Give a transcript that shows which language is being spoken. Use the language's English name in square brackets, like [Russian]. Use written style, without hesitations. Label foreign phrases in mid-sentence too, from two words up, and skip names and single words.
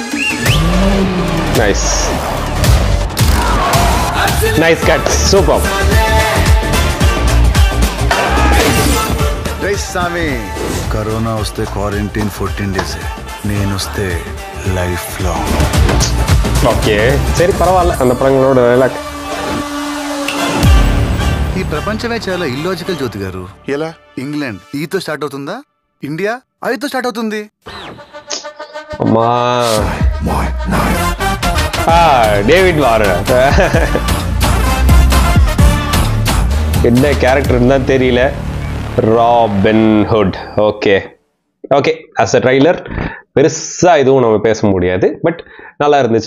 [English] nice cut, super. [Telugu] రైస్ సామి, కరోనా వస్తే [English] quarantine 14 days, [Telugu] నేను వస్తే [English] life long. [Telugu] ఓకే, సరే పర్వాలేదు. [Tamil] அந்த படங்களோட டைலாக். [Telugu] ఈ ప్రపంచమే చాలా ఇల్లాజికల్ జ్యోతి గారు. ఎలా? ఇంగ్లాండ్ ఈతో స్టార్ట్ అవుతుందా, ఇండియా ఐతో స్టార్ట్ అవుతుంది. అమ్మా, [Tamil] டேவிட் வார்னர் என்ன கேரக்டர் தான் தெரியல. ராபின்ஹுட். ஓகே, [English] as a trailer [Tamil] பெருசாக எதுவும் நம்ம பேச முடியாது, பட் நல்லா இருந்துச்சு.